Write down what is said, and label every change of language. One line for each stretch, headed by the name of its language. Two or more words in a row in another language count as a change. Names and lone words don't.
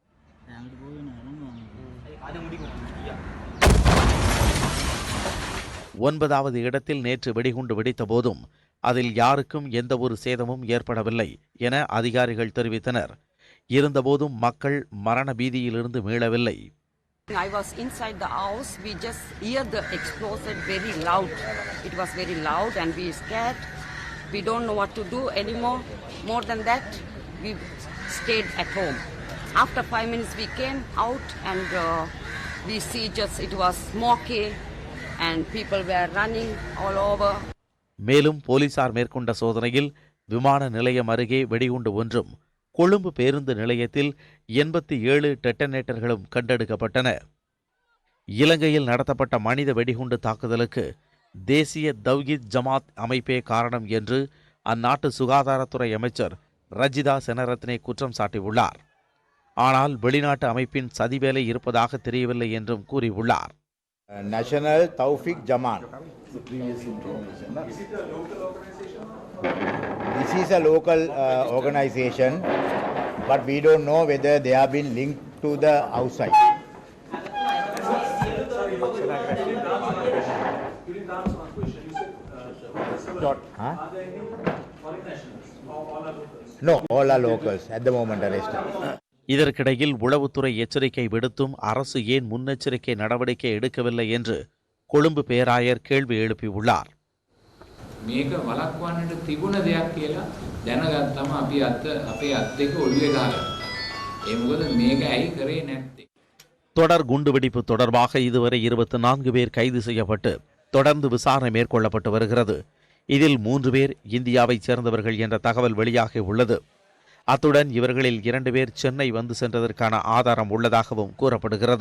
Tamil: 9வது இடத்தில் நேற்று வெடிகுண்டு வெடித்த போதும் அதில் யாருக்கும் எந்தவொரு சேதமும் ஏற்படவில்லை என அதிகாரிகள் தெரிவித்தனர். இருந்தபோதும் மக்கள் மரண பீதியிலிருந்து மீளவில்லை.
English: I was inside the house. We just hear the explosion very loud. It was very loud and we scared. We don't know what to do anymore. More than that, we stayed at home. After 5 minutes we came out and we see just it was smoky and people were running all over.
Tamil: மேலும் போலீசார் மேற்கொண்ட சோதனையில் விமான நிலையம் அருகே வெடிகுண்டு ஒன்றும் கொழும்பு பேருந்து நிலையத்தில் 87 டெட்டனேட்டர்களும் கண்டெடுக்கப்பட்டன. இலங்கையில் நடத்தப்பட்ட மனித வெடிகுண்டு தாக்குதலுக்கு தேசிய தவ்ஹீத் ஜமாத் அமைப்பே காரணம் என்று அந்நாட்டு சுகாதாரத்துறை அமைச்சர் ரஜிதா செனரத்னே குற்றம் சாட்டியுள்ளார். ஆனால் வெளிநாட்டு அமைப்பின் சதிவேலை இருப்பதாக தெரியவில்லை என்றும் கூறியுள்ளார். நேஷனல் தௌஃபிக் ஜமாத்.
English: This is a local organization, but we don't know whether they have been linked to the outside. Huh? No, all are locals at the moment arrested.
Tamil: இதற்கிடையில் உளவுத்துறை எச்சரிக்கை விடுத்தும் அரசு ஏன் முன்னெச்சரிக்கை நடவடிக்கை எடுக்கவில்லை என்று கொழும்பு பேராயர் கேள்வி எழுப்பியுள்ளார்.
Sinhala: මේක වළක්වන්නට තිබුණ දෙයක් කියලා දැනගත්තම අපි අපේ අත් දෙක ඔළුවේ ගහගත්තා. ඒ මොකද මේක ඇයි කරේ නැත්තේ?
Tamil: தொடர் குண்டுவெடிப்பு தொடர்பாக இதுவரை 24 பேர் கைது செய்யப்பட்டு தொடர்ந்து விசாரணை மேற்கொள்ளப்பட்டு வருகிறது. இதில் 3 பேர் இந்தியாவைச் சேர்ந்தவர்கள் என்ற தகவல் வெளியாகி உள்ளது. அத்துடன் இவர்களில் 2 பேர் சென்னை வந்து சென்றதற்கான ஆதாரம் உள்ளதாகவும் கூறப்படுகிறது.